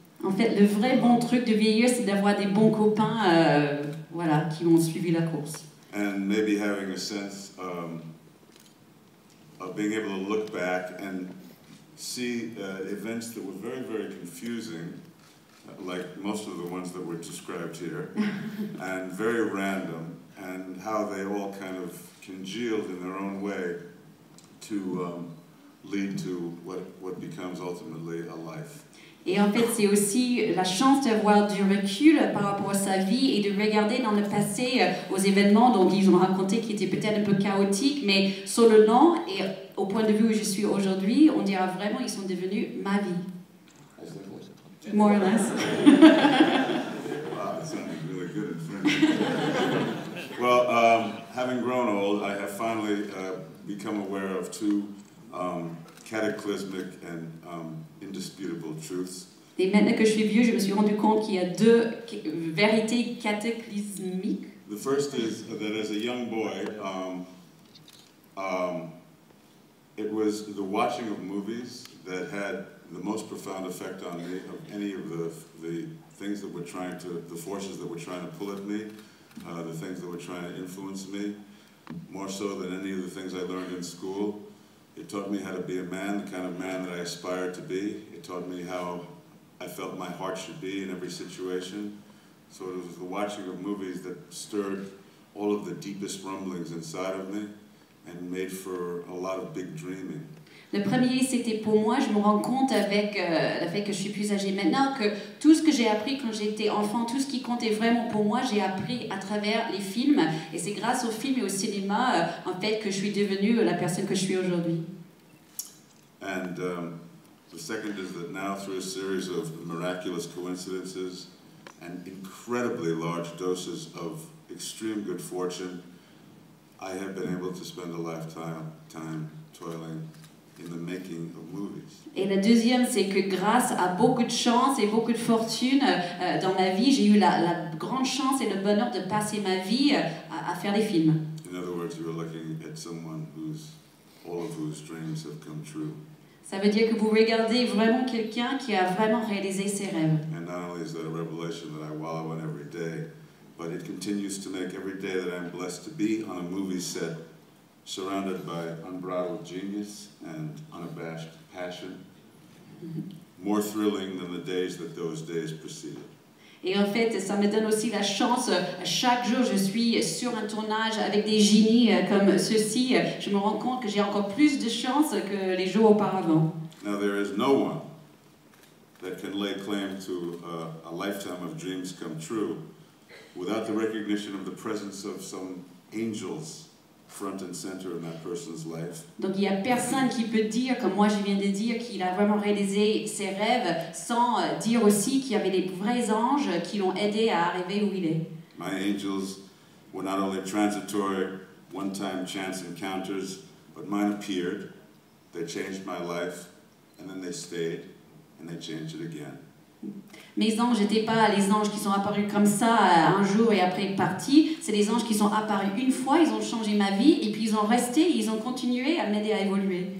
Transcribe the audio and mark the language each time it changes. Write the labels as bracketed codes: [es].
[fr] En fait, le vrai bon truc de vieillir, c'est d'avoir des bons copains, voilà, qui ont suivi la course. [en] And maybe having a sense of being able to look back and see events that were very, very confusing, like most of the ones that were described here, and very random, and how they all kind of congealed in their own way to lead to what becomes ultimately a life. [fr] Et en fait, c'est aussi la chance d'avoir du recul par rapport à sa vie et de regarder dans le passé aux événements dont ils ont raconté qui étaient peut-être un peu chaotiques, mais sur le long et au point de vue où je suis aujourd'hui, on dira vraiment ils sont devenus ma vie. [en] More or less. Wow, that sounded really good in French. Well, having grown old, I have finally become aware of two cataclysmic and indisputable truths. [fr] Et maintenant que je suis vieux, je me suis rendu compte qu'il y a deux vérités cataclysmiques. [en] The first is that as a young boy, it was the watching of movies that had the most profound effect on me of any of the things that were trying to, the forces that were trying to pull at me, the things that were trying to influence me. more so than any of the things I learned in school. It taught me how to be a man, the kind of man that I aspired to be. It taught me how I felt my heart should be in every situation. So it was the watching of movies that stirred all of the deepest rumblings inside of me and made for a lot of big dreaming. [fr] Le premier, c'était pour moi, je me rends compte avec le fait que je suis plus âgée maintenant, que tout ce que j'ai appris quand j'étais enfant, tout ce qui comptait vraiment pour moi, j'ai appris à travers les films. Et c'est grâce aux films et au cinéma, en fait, que je suis devenue la personne que je suis aujourd'hui. [en] And the second is that now, through a series of miraculous coincidences and incredibly large doses of extreme good fortune, I have been able to spend a lifetime toiling in the making of movies. [fr] Et la deuxième, c'est que grâce à beaucoup de chance et beaucoup de fortune dans ma vie, j'ai eu la grande chance et le bonheur de passer ma vie à faire des films. [en] In other words, you are looking at someone all of whose dreams have come true. [fr] Ça veut dire que vous regardez vraiment quelqu'un qui a vraiment réalisé ses rêves. [en] And not only is that a revelation that I wallow in every day, but it continues to make every day that I'm blessed to be on a movie set, surrounded by unbridled genius and unabashed passion, more thrilling than the days that those days preceded. [fr] Et en fait, ça me donne aussi la chance, chaque jour je suis sur un tournage avec des génies comme ceux-ci, je me rends compte que j'ai encore plus de chance que les jours auparavant. [en] Now there is no one that can lay claim to a lifetime of dreams come true without the recognition of the presence of some angels front and center in that person's life. [fr] Donc il n'y a personne qui peut dire, comme moi je viens de dire, qu'il a vraiment réalisé ses rêves sans dire aussi qu'il y avait des vrais anges qui l'ont aidé à arriver où il est. [en] My angels were not only transitory, one-time chance encounters, but mine appeared, they changed my life, and then they stayed, and they changed it again. [fr] Mes anges n'étaient pas les anges qui sont apparus comme ça un jour et après partis. C'est les anges qui sont apparus une fois, ils ont changé ma vie et puis ils ont resté, ils ont continué à m'aider à évoluer.